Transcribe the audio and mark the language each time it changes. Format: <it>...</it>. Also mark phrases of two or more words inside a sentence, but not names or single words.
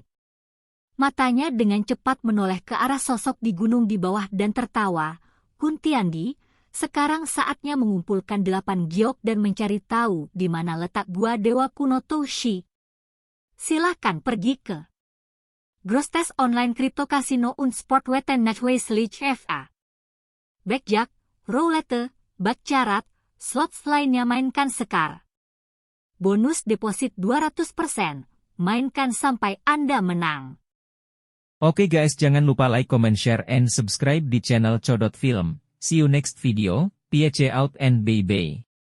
<id>Matanya dengan cepat menoleh ke arah sosok di gunung di bawah dan tertawa. Kuntiandi, sekarang saatnya mengumpulkan 8 giok dan mencari tahu di mana letak gua dewa kuno Toushi. Silahkan pergi ke Grostes Online Crypto Casino und Sportwetten Network/FA. Blackjack, roulette, baccarat, slots lainnya mainkan sekar. Bonus deposit 200%, mainkan sampai Anda menang. Oke guys, jangan lupa</id> <en>like, comment, share, and subscribe</en> <id>di channel Codot Film.</id> <en>See you next video, peace out and bye-bye.</en>